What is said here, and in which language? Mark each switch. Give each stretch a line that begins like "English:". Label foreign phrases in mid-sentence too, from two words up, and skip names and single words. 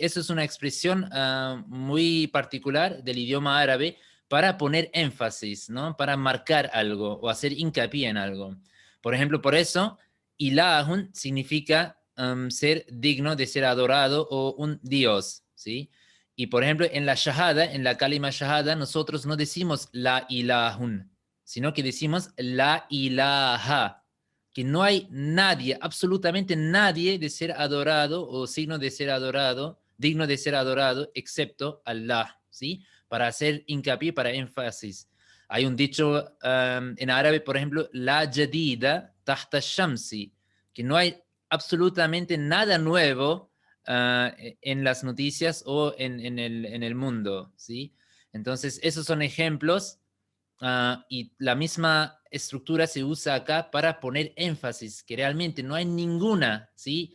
Spanish: Eso es una expresión muy particular del idioma árabe para poner énfasis, ¿no? Para marcar algo o hacer hincapié en algo. Por ejemplo, por eso, ilahun significa ser digno de ser adorado o un dios, ¿sí? Y por ejemplo, en la shahada, en la
Arabic: كلمة شهادة,
Spanish: nosotros no decimos
Arabic: لا إله,
Spanish: sino que decimos
Arabic: لا إله,
Spanish: que no hay nadie, absolutamente nadie de ser adorado o signo de ser adorado, digno de ser adorado, excepto Allah, ¿sí? Para hacer hincapié, para énfasis. Hay un dicho en árabe, por ejemplo,
Arabic: لا جديد تحت الشمس,
Spanish: que no hay absolutamente nada nuevo en las noticias o en el mundo, ¿sí? Entonces, esos son ejemplos y la misma estructura se usa acá para poner énfasis, que realmente no hay ninguna, ¿sí?